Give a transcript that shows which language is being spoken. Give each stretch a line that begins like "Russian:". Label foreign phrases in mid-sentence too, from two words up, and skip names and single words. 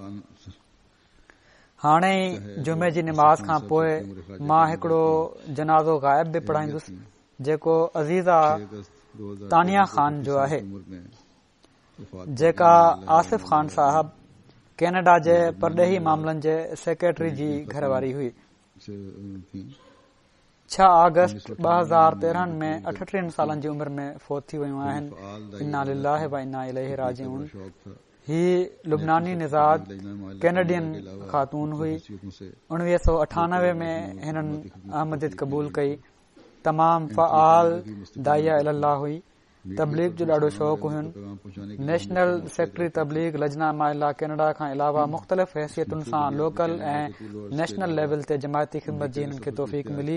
Sindhi: हाणे जुमे जी निमाज़ खां पोइ मां हिकिड़ो जनाज़ो ग़ाइब बि पढ़ाईंदुसि जेको अज़ीज़ा तानिया ख़ान जो आहे, जेका आसिफ़ ख़ान साहब कैनेडा जे परॾेही मामलनि जे सेक्रेटरी जी घरवारी हुई। 6 अगस्त 2013 में 38 सालनि जी उमिरि में फ़ौत थी वियूं आहिनि।
Arabic: إنا لله وإنا إليه راجعون.
Sindhi: ही लुबनानी निज़ाद कैनेडियन ख़ातून हुई। 1998 में हिननि अहमदियत क़बूल कई। तमाम फ़आल
Arabic: داعية إلى الله
Sindhi: हुई तबलीग जो ॾाढो शौक़ु हुयुनि।
English: National Secretary
Sindhi: तबलीग लजना माइला कैनेडा खां अलावा मुख़्तलिफ़ हैसियतुनि सां लोकल ऐं
English: national level
Sindhi: ते जमायती ख़िदमत जी हिननि खे तौफ़ीक़ मिली।